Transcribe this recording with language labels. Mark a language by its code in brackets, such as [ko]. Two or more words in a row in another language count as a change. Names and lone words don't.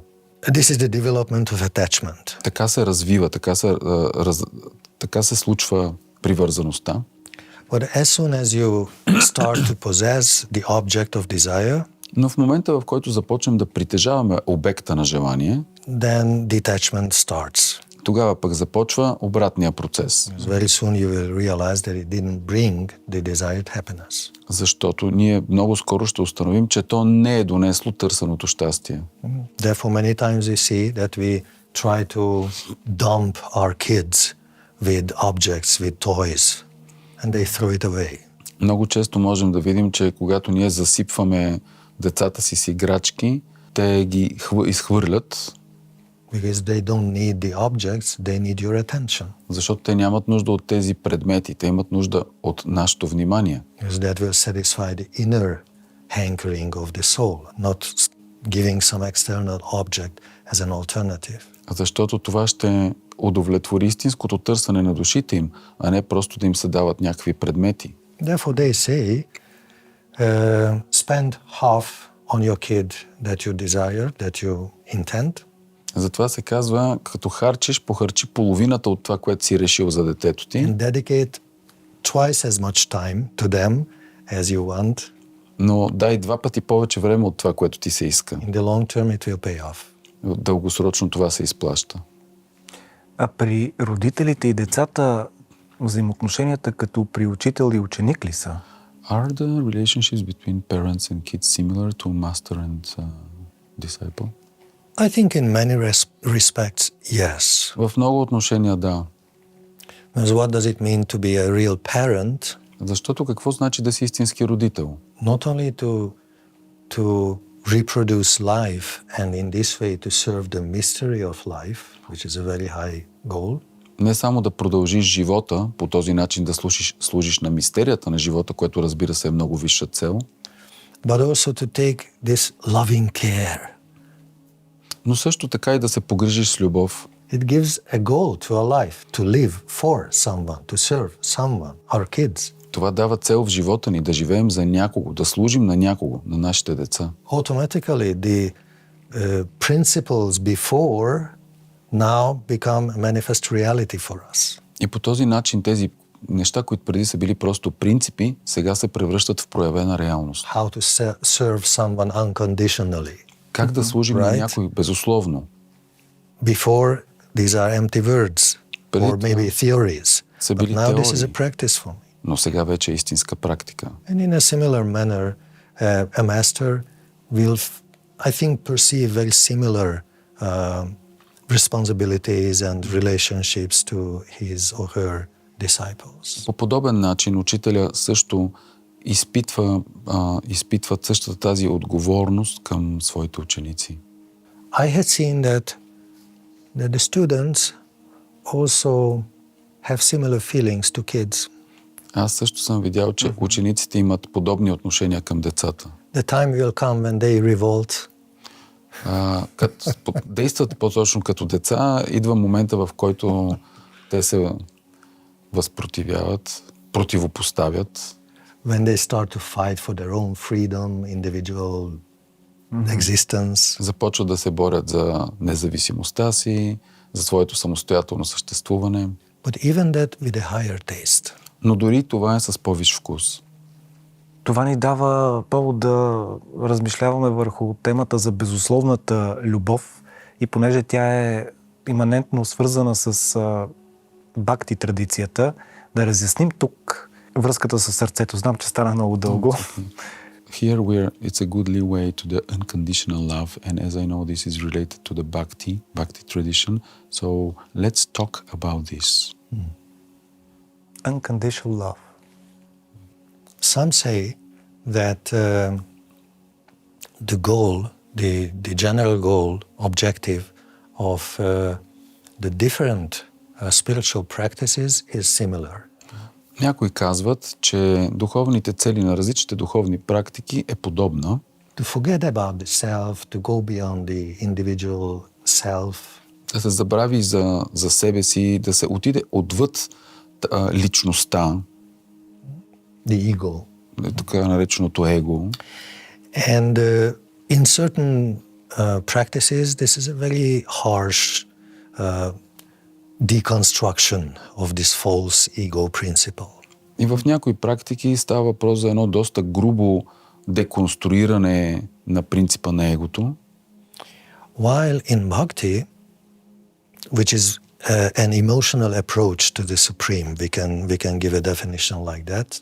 [en] This is the development of attachment. [bg] Така се развива, така се случва привързаността. [en] But as soon as you start to possess the object of desire, [bg] Но в момента, в който започнем да притежаваме обекта на желание, [en] then detachment starts. [bg] тогава пък започва обратния процес. [en] Very soon you will realize that it didn't bring the desired happiness. [bg] Защото ние много скоро ще установим, че то не е донесло търсеното щастие. [en] Therefore, many times we see that we try to dump our kids with objects, with toys, and they throw it away. [bg] Много често можем да видим, че когато ние засипваме децата си с играчки, те ги изхвърлят, [en] Because they don't need the objects, they need your attention. [bg] защото те нямат нужда от тези предмети, те имат нужда от нашето внимание. [en] Because that will satisfy the inner hankering of the soul, not giving some external object as an alternative. [bg] Защото това ще удовлетвори истинското търсене на душите им, а не просто да им се дават някакви предмети. [en] Therefore, they say, spend half on your kid that you desire, that you intend. [bg] Затова се казва, като харчиш, похарчи половината от това, което си решил за детето ти, [en] And dedicate twice as much time to them as you want. [bg] но дай 2 пъти повече време от това, което ти се иска. [en] In the long term, it will pay off. [bg] Дългосрочно това се изплаща. А при родителите и децата взаимоотношенията като при учител и ученик ли са? [en] Are the relationships between parents and kids similar to master and disciple? I think in many respects, yes. [bg] В много отношения да. [en] Because what does it mean to be a real parent? [bg] Защото какво значи да си истински родител? [en] Not only to reproduce life and in this way to serve the mystery of life, which is a very high goal. [bg] Не само да продължиш живота, по този начин да служиш на мистерията на живота, което разбира се е много висша цел, [en] But also to take this loving care. [bg] но също така и да се погрижиш с любов. [en] It gives a goal to our life, to live for someone, to serve someone, our kids. [bg] Това дава цел в живота ни, да живеем за някого, да служим на някого, на нашите деца. [en] Automatically, the principles before now become a manifest reality for us. [bg] И по този начин тези неща, които преди са били просто принципи, сега се превръщат в проявена реалност. [en] How to serve someone unconditionally. [bg] Как да служим на някой безусловно? [en] Before, these are empty words or maybe theories. But now this is a practice for me. [bg] Но сега вече е истинска практика. [en] And in a similar manner, a master will, I think, perceive very similar responsibilities and relationships to his or her disciples. [bg] По подобен начин учителя също изпитва същата тази отговорност към своите ученици. [en] I had seen that the students also have similar feelings to kids. [bg] Аз също съм видял, че учениците имат подобни отношения към децата. [en] The time will come when they revolt. [bg] Действат по-точно като деца, идва момента, в който те се възпротивяват, противопоставят. [en] When they start to fight for their own freedom, individual existence. [bg] Започват да се борят за независимостта си, за своето самостоятелно съществуване. [en] But even that with a higher taste. [bg] Но дори това е с по-висш вкус. Това ни дава повод да размишляваме върху темата за безусловната любов и понеже тя е иманентно свързана с бхакти традицията, да разясним тук връзката с сърцето. Знам, че стана много дълго. [en] Here it's a good leeway to the unconditional love, and as I know this is related to the bhakti tradition, so let's talk about this. Unconditional love. Some say that the goal, the general goal, objective of the different spiritual practices is similar. [bg] Някои казват, че духовните цели на различните духовни практики е подобна. [en] To forget about the self, to go beyond the individual self. [bg] Да се забрави за себе си, да се отиде отвъд личността. [en] The ego. [bg] Така нареченото его. [en] And in certain practices, this is a very harsh deconstruction of this false ego principle. [bg] И в някои практики става въпрос за едно доста грубо деконструиране на принципа на егото. [en] While in bhakti, which is an emotional approach to the supreme, we can give a definition like that.